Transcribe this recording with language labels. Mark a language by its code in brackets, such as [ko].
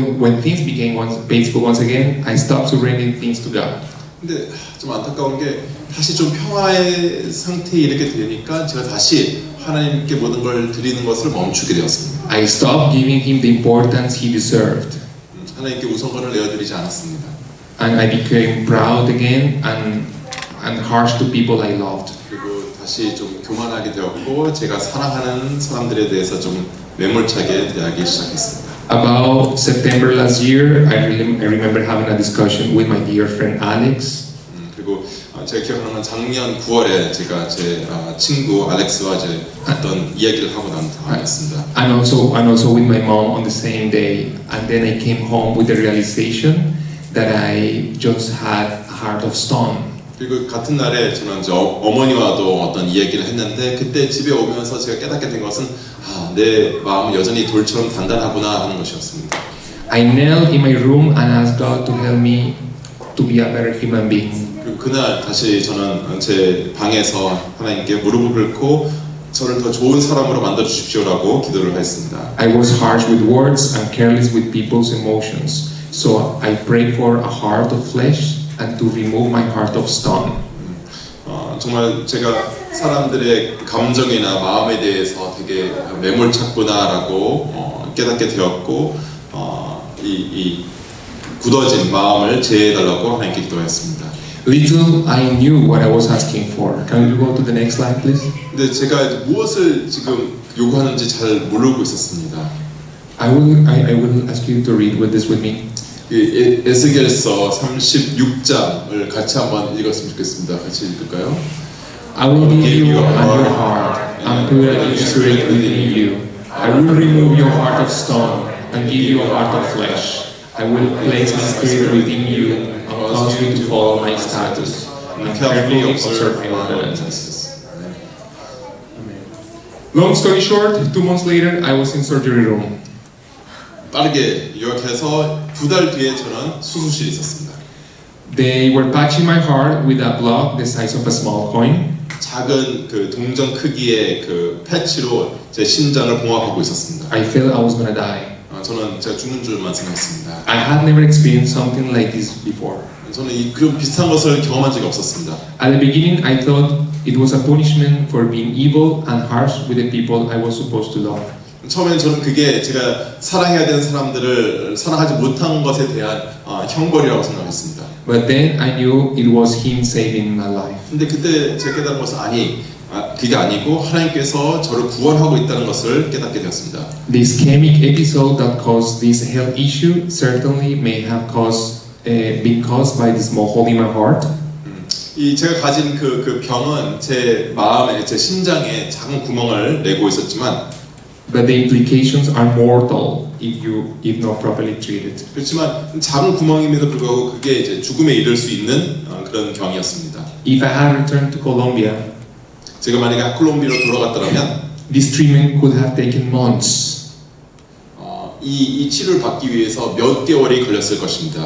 [en] When things became peaceful once again, I stopped surrendering things to God. [ko] 근데 좀 안타까운 게 다시 좀 평화의 상태에 이르게 되니까 제가 다시 하나님께 모든 걸 드리는 것을 멈추게 되었습니다. [en] I stopped giving Him the importance He deserved. [ko] 하나님께 우선권을 내어드리지 않았습니다. [en] And I became proud again and harsh to people I loved. [ko] 그리고 다시 좀 교만하게 되었고 제가 사랑하는 사람들에 대해서 좀 매몰차게 대하기 시작했습니다. [en] About September last year, I remember having a discussion with my dear friend Alex. [ko] 그리고 제가 기억하는 건 작년 9월에 제가 제 친구 알렉스와 이제 어떤 이야기를 하고 난 다음이었습니다. [en] And also with my mom on the same day. And then I came home with the realization that I just had a heart of stone. [ko] 그리고 같은 날에 저는 이제 어머니와도 어떤 이야기를 했는데 그때 집에 오면서 제가 깨닫게 된 것은 내 마음은 여전히 돌처럼 단단하구나 하는 것이었습니다. [en] I knelt in my room and asked God to help me to be a better human being. [ko] 그리고 그날 다시 저는 제 방에서 하나님께 무릎을 꿇고 저를 더 좋은 사람으로 만들어 주십시오라고 기도를 했습니다. [en] I was harsh with words and careless with people's emotions. So I prayed for a heart of flesh and to remove my heart of stone. [ko] 정말 제가 사람들의 감정이나 마음에 대해서 되게 매몰찼구나라고 깨닫게 되었고 이 굳어진 마음을 제해달라고 하나님께 기도했습니다. [en] Little I knew what I was asking for. Can you go to the next slide, please? [ko] 근데 제가 무엇을 지금 요구하는지 잘 모르고 있었습니다. [en] I will ask you to read this with me. [ko] 에스겔서 36장을 같이 한번 읽었으면 좋겠습니다. 같이 읽을까요? [en] I will give you a new heart and put a new spirit within you. I will remove your heart of stone and give you a heart of flesh. I will place my spirit within you and cause you to follow my statutes and carefully observe my ordinances. Long story short, 2 months later, I was in surgery room. [ko] 빠르게 요약해서 2달 뒤에 저는 수술실에 있었습니다. [en] They were patching my heart with a block the size of a small coin. [ko] 작은 그 동전 크기의 그 패치로 제 심장을 봉합하고 있었습니다. [en] I felt I was gonna die. [ko] 저는 제가 죽는 줄만 생각했습니다. [en] I had never experienced something like this before. [ko] 저는 그런 비슷한 것을 경험한 적이 없었습니다. [en] At the beginning, I thought it was a punishment for being evil and harsh with the people I was supposed to love. [ko] 처음에는 저는 그게 제가 사랑해야 되는 사람들을 사랑하지 못한 것에 대한 형벌이라고 생각했습니다. [en] But then I knew it was Him saving my life. [ko] 근데 그때 제가 깨달은 것은 그게 아니고 하나님께서 저를 구원하고 있다는 것을 깨닫게 되었습니다. [en] The ischemic episode that caused this health issue certainly may have been caused by the small hole in my heart. [ko] 이 제가 가진 그 병은 제 마음에, 제 심장에 작은 구멍을 내고 있었지만, [en] But the implications are mortal if not properly treated. [ko] 그렇지만 작은 구멍임에도 불구하고 그게 이제 죽음에 이를 수 있는 그런 병이었습니다. [en] If I had returned to Colombia, [ko] 제가 만약에 콜롬비아로 돌아갔더라면 [en] this treatment could have taken months, [ko] 이 치료를 받기 위해서 몇 개월이 걸렸을 것입니다.